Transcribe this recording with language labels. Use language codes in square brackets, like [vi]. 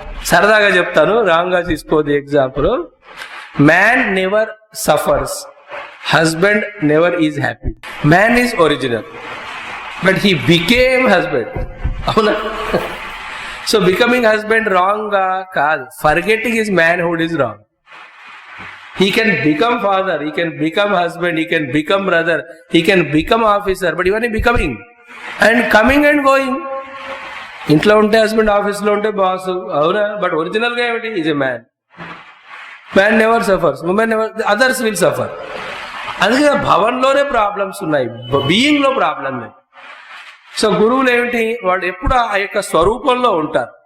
[te] సరదాగా చెప్తాను, రాంగ్ గా తీసుకోదు [en] Example. Man never suffers, husband never is happy. Man is original, but he became husband. [te] అవునా? [en] so becoming husband [te] wrong కాదు, [en] Forgetting his manhood is wrong. He can become father, he can become husband, he can become brother, he can become officer, but even becoming and coming and going. [te] ఇంట్లో ఉంటే husband, ఆఫీస్లో ఉంటే boss, అవునా? But ఒరిజినల్గా ఏమిటి? [en] Is a man. Man never suffers, women never, others will suffer. [te] అందుకే భవన్లోనే problems ఉన్నాయి, బీయింగ్లో problem లేదు. సో గురువులు ఏమిటి? వాళ్ళు ఎప్పుడు ఆ యొక్క స్వరూపంలో ఉంటారు.